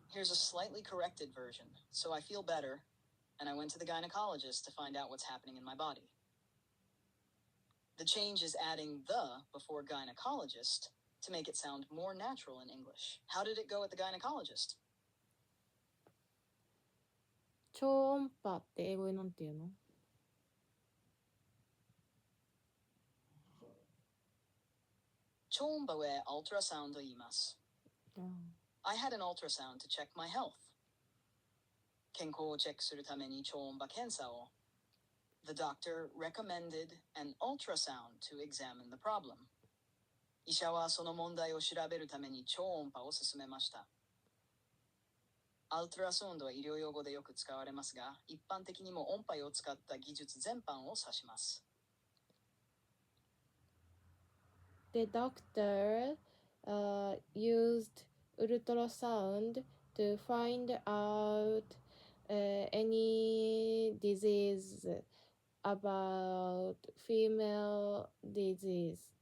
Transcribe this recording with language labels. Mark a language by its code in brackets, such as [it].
[en] Here's a slightly corrected version. So I feel better, and I went to the gynecologist to find out what's happening in my body. The change is adding the before gynecologist to make it sound more natural in English. How did it go at the gynecologist? [ja] 超音波って英語でなんて言うの？超音波へアルトラサウンド言います。 [en] I had an ultrasound to check my health. [ja] 健康をチェックするために超音波検査を。 [en] The doctor recommended an ultrasound to examine the problem. [ja] 医者はその問題を調べるために超音波を勧めました。アルトラサウンドは医療用語でよく使われますが、一般的にも音波を使った技術全般を指します。 [en] The doctor used ultrasound to find out any disease about female disease.